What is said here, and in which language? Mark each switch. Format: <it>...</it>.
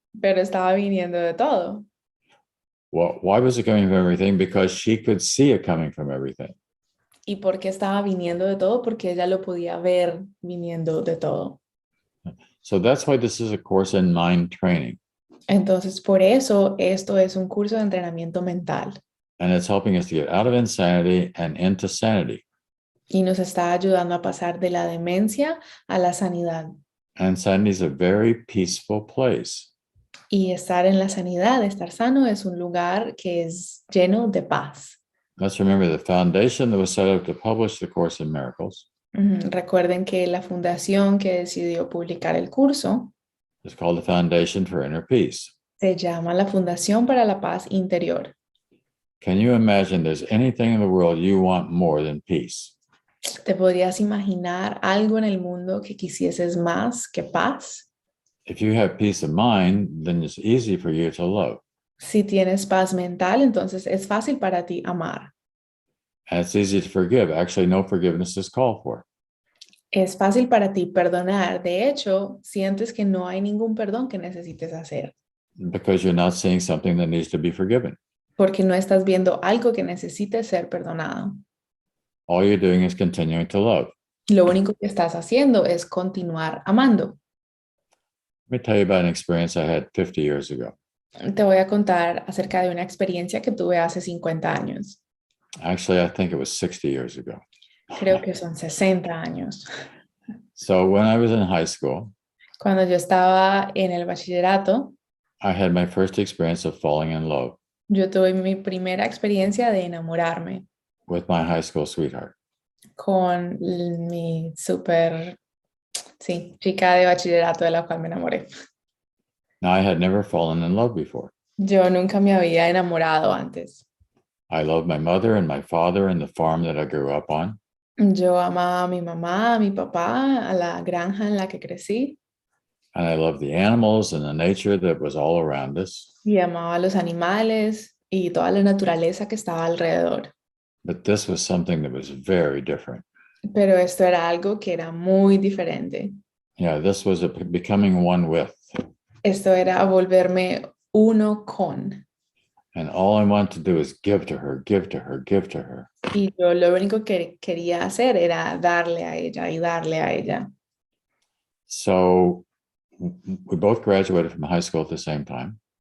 <es>pero estaba viniendo de todo.</es> <en>Well, why was it coming from everything? Because she could see it coming from everything.</en> <es>¿Y por qué estaba viniendo de todo? Porque ella lo podía ver viniendo de todo.</es> <en>So that's why this is a course in mind training.</en> <es>Entonces, por eso esto es un curso de entrenamiento mental</es> <en>And it's helping us to get out of insanity and into sanity.</en> <es>y nos está ayudando a pasar de la demencia a la sanidad.</es> <en>And sanity is a very peaceful place.</en> <es>Y estar en la sanidad, estar sano, es un lugar que es lleno de paz.</es> <en>Let's remember the foundation that was set up to publish the Course in Miracles</en> <es>Recuerden que la fundación que decidió publicar el curso</es> <en>is called the Foundation for Inner Peace.</en> <es>se llama la Fundación para la Paz Interior.</es> <en>Can you imagine there's anything in the world you want more than peace?</en> <es>¿Te podrías imaginar algo en el mundo que quisieses más que paz?</es> <en>If you have peace of mind, then it's easy for you to love.</en> <es>Si tienes paz mental, entonces es fácil para ti amar.</es> <en>And it's easy to forgive. Actually, no forgiveness is called for.</en> <es>Es fácil para ti perdonar. De hecho, sientes que no hay ningún perdón que necesites hacer,</es> <en>Because you're not seeing something that needs to be forgiven.</en> <es>porque no estás viendo algo que necesite ser perdonado.</es> <en>All you're doing is continuing to love.</en> <es>Lo único que estás haciendo es continuar amando.</es> <en>Let me tell you about an experience I had 50 years ago.</en> <es>Te voy a contar acerca de una experiencia que tuve hace 50 años.</es> <en>Actually, I think it was 60 years ago.</en> <es>Creo que son 60 años.</es> <en>So when I was in high school,</en> <es>Cuando yo estaba en el bachillerato,</es> <en>I had my first experience of falling in love</en> <es>yo tuve mi primera experiencia de enamorarme</es> <en>with my high school sweetheart.</en> <es>con mi chica de bachillerato de la cual me enamoré.</es> <en>Now, I had never fallen in love before.</en> <es>Yo nunca me había enamorado antes.</es> <en>I loved my mother and my father and the farm that I grew up on.</en> <es>Yo amaba a mi mamá, a mi papá, a la granja en la que crecí.</es> <en>And I loved the animals and the nature that was all around us.</en> <es>Y amaba a los animales y toda la naturaleza que estaba alrededor.</es> <en>But this was something that was very different.</en> <es>Pero esto era algo que era muy diferente.</es> <en>Yeah, this was becoming one with.</en> <es>Esto era volverme uno con.</es> <en>And all I wanted to do is give to her, give to her, give to her.</en> <es>Y yo lo único que quería hacer era darle a ella y darle a ella.</es> <en>So we both graduated from high school at the same time.</en>